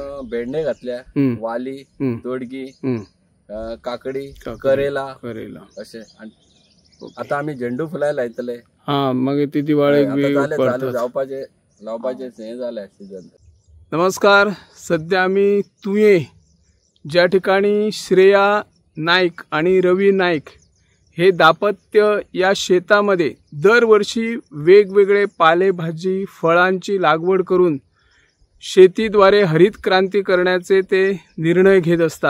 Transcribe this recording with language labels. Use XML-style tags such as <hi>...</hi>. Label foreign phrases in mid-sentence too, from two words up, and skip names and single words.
<kok>भेंडे घातल्या, वाली, दोडगी, काकडी, करेला अशें. आता आमी झेंडू फुलां लायतले. हा, मागीर ती दिवाळेक बी जावपाचे लावपाचे हे जाले सीजन. नमस्कार.</kok> <mr>सध्या आमी तुये ज्या ठिकाणी श्रेया नाईक आणि रवी नाईक हे दाम्पत्य या शेतामध्ये दरवर्षी वेगवेगळे पालेभाजी फळांची लागवड करून शेतीद्वारे हरित क्रांती करण्याचे ते निर्णय घेत असतात.</mr>